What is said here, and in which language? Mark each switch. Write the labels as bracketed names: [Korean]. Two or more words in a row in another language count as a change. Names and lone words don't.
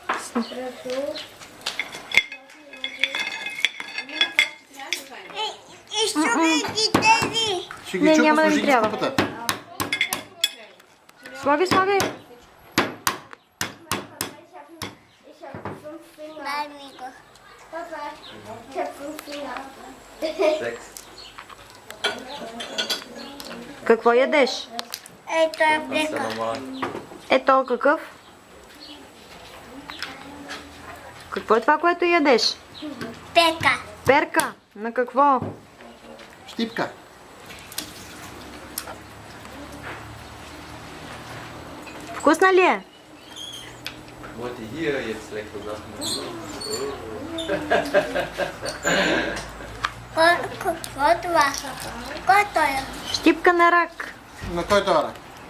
[Bulgarian] Изчукай тези. Ще ги Не, чупа, няма да ми сложи ги в трябва. купата. Слагай, слагай. Дай ми го. Папа, [German] ich hab 5 Finger. [Bulgarian] Какво ядеш? Ето е плека. Ето какъв? Какво е това, което ядеш? Пека. Перка. На какво? Щипка. Вкусна ли е? [German] Wollte hier jetzt leckere Sachen machen. [Bulgarian] Какво е това? Който е? Щипка на рак. На кой това рак?